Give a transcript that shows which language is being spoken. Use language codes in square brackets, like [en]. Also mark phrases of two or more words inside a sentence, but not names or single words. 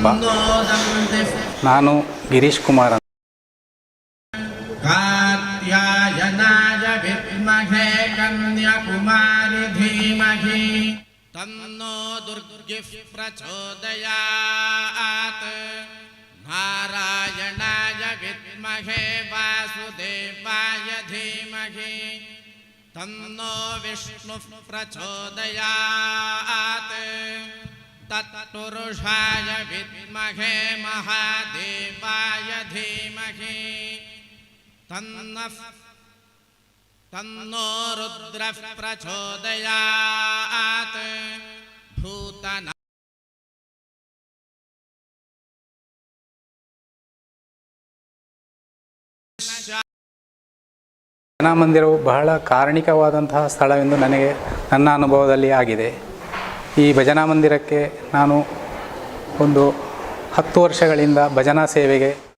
[kn] ನಾನು ಗಿರೀಶ್ ಕುಮಾರ್. [sa] ಕಾತ್ಯಾಯನಾಯ ವಿದ್ಮಹೇ ಕನ್ಯಾಕುಮಾರಿ ಧೀಮಹಿ ತನ್ನೋ ದುರ್ಗಿಃ ಪ್ರಚೋದಯಾತ್. ನಾರಾಯಣಾಯ ವಿದ್ಮಹೇ ವಾಸುದೇವಾಯ ಧೀಮಹಿ तन्नो विष्णुः प्रचोदयात् तत्पुरुषाय विद्महे महादेवाय धीमहि तन्नो रुद्रः प्रचोदयात् भूतना [kn] ಭಜನಾ ಮಂದಿರವು ಬಹಳ ಕಾರಣಿಕವಾದಂತಹ ಸ್ಥಳವೆಂದು ನನ್ನ ಅನುಭವದಲ್ಲಿ ಆಗಿದೆ. ಈ ಭಜನಾ ಮಂದಿರಕ್ಕೆ ನಾನು ಒಂದು 10 ವರ್ಷಗಳಿಂದ ಭಜನಾ ಸೇವೆಗೆ